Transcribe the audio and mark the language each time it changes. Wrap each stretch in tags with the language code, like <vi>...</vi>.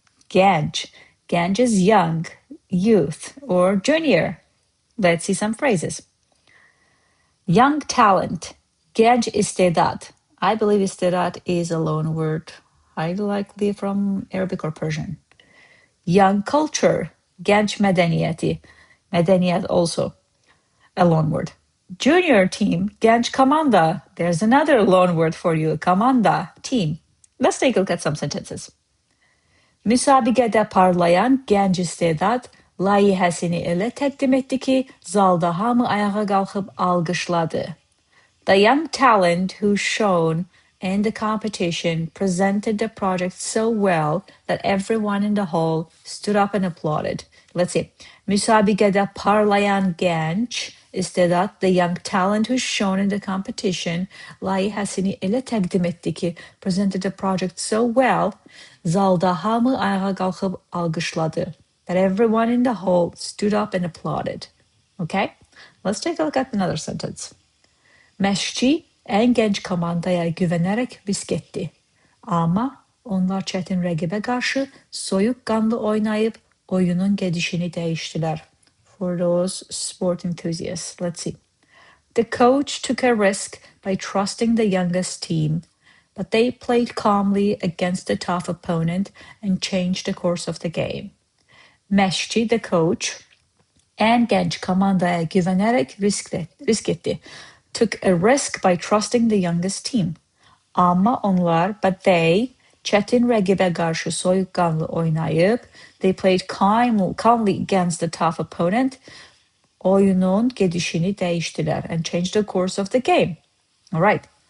<en>Gənc. Gənc is young, youth, or junior. Let's see some phrases. Young talent.</en> <az>Gənc istedad.</az> <en>I believe istedad is a loan word, highly likely from Arabic or Persian. Young culture.</en> <az>Gənc mədəniyyəti.</az> <en>Mədəniyyət also a loan word. Junior team.</en> <az>Gənc komanda.</az> <en>There's another loan word for you. Komanda, team. Let's take a look at some sentences.</en> <az>Müsabiqədə parlayan gənc istedad layihəsini elə təqdim etdi ki, zalda hamı ayağa qalxıb alqışladı.</az> <en>The young talent who shone in the competition presented the project so well that everyone in the hall stood up and applauded. Let's see.</en> <az>Müsabiqədə parlayan gənc istedad,</az> <en>the young talent who shone in the competition,</en> <az>layihəsini elə təqdim etdi ki,</az> <en>presented the project so well,</en> <az>zalda hamı ayağa qalxıb alqışladı.</az> <en>That everyone in the hall stood up and applauded. Okay? Let's take a look at another sentence.</en> <az>Məşqçi ən gənc komandaya güvənərək risk etdi. Amma onlar çətin rəqibə qarşı soyuqqanlı oynayıb oyunun gedişini dəyişdilər.</az> <en>For those sport enthusiasts, let's see. The coach took a risk by trusting the youngest team, but they played calmly against a tough opponent and changed the course of the game.</en> <az>Məşqçi,</az> <en>the coach,</en> <az>ən gənc komandaya güvənərək risk etdi.</az> <en>Took a risk by trusting the youngest team.</en> <az>Amma onlar,</az> <en>but they,</en> <az>çətin rəqibə qarşı soyuqqanlı oynayıb,</az> <en>they played calmly against the tough opponent,</en> <az>oyunun gedişini dəyişdilər</az> <en>and changed the course of the game. All right.</en>